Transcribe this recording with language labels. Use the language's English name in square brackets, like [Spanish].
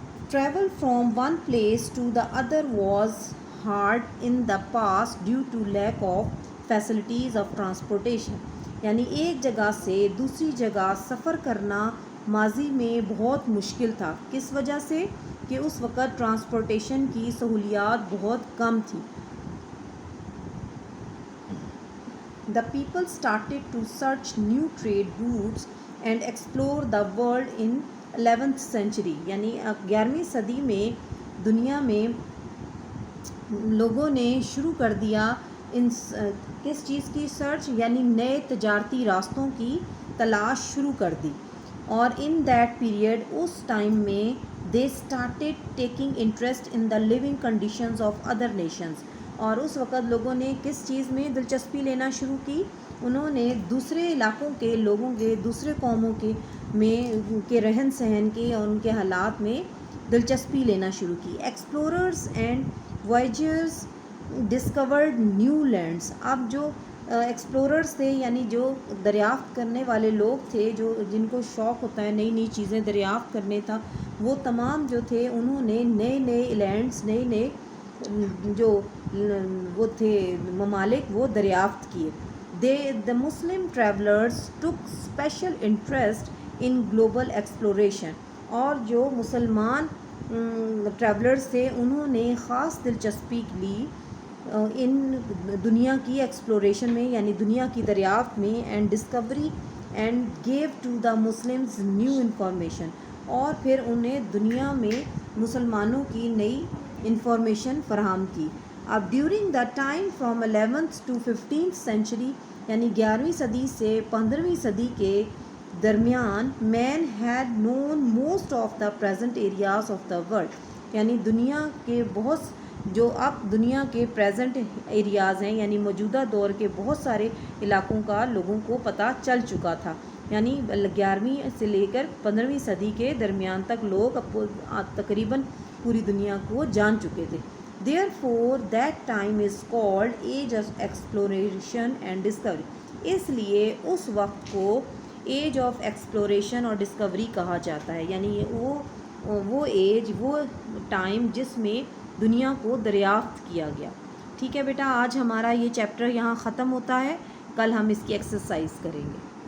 [English] travel from one place to the other was hard in the past due to lack of facilities of transportation, [Urdu] یعنی ایک جگہ سے دوسری جگہ سفر کرنا ماضی میں بہت مشکل تھا. کس وجہ سے؟ کہ اس وقت ٹرانسپورٹیشن کی سہولیات بہت کم تھی. [English] the people started to search new trade routes and explore the world in 11th century. [Urdu] یعنی 11ویں صدی میں دنیا میں لوگوں نے شروع کر دیا ان کس چیز کی سرچ، یعنی نئے تجارتی راستوں کی تلاش شروع کر دی. [English] اور in that period اس time میں they started taking interest in the living conditions of other nations. [Urdu] اور اس وقت لوگوں نے کس چیز میں دلچسپی لینا شروع کی؟ انہوں نے دوسرے علاقوں کے لوگوں کے، دوسرے قوموں کے رہن سہن کے اور ان کے حالات میں دلچسپی لینا شروع کی. [English] Explorers and voyagers discovered new lands. [Urdu] اب جو ایکسپلوررز تھے، یعنی جو دریافت کرنے والے لوگ تھے، جن کو شوق ہوتا ہے نئی نئی چیزیں دریافت کرنے تھا، وہ تمام جو تھے انہوں نے نئے نئے لینڈس، نئے نئے جو وہ تھے ممالک وہ دریافت کیے. [English] The Muslim travelers took special interest in global exploration. [Urdu] اور جو مسلمان ٹریولرز تھے انہوں نے خاص دلچسپی لی ان دنیا کی ایکسپلوریشن میں، یعنی دنیا کی دریافت میں، [English] And discovery and gave to the Muslims new information. [Urdu] اور پھر انہیں دنیا میں مسلمانوں کی نئی انفارمیشن فراہم کی. [English] اب during the time from 11th to 15th century، [Urdu] یعنی 11ویں صدی سے 15ویں صدی کے درمیان، [English] Men had known most of the present areas of the world. [Urdu] یعنی دنیا کے جو اب دنیا کے پریزنٹ ایریاز ہیں، یعنی موجودہ دور کے بہت سارے علاقوں کا لوگوں کو پتہ چل چکا تھا. یعنی 11ویں سے لے کر 15ویں صدی کے درمیان تک لوگ تقریباً پوری دنیا کو جان چکے تھے. [English] Therefore that time is called age of exploration and discovery. [Urdu] اس لیے اس وقت کو ایج آف ایکسپلوریشن اور ڈسکوری کہا جاتا ہے. یعنی وہ ایج، وہ ٹائم جس میں دنیا کو دریافت کیا گیا. ٹھیک ہے بیٹا، آج ہمارا یہ چیپٹر یہاں ختم ہوتا ہے. کل ہم اس کی ایکسرسائز کریں گے.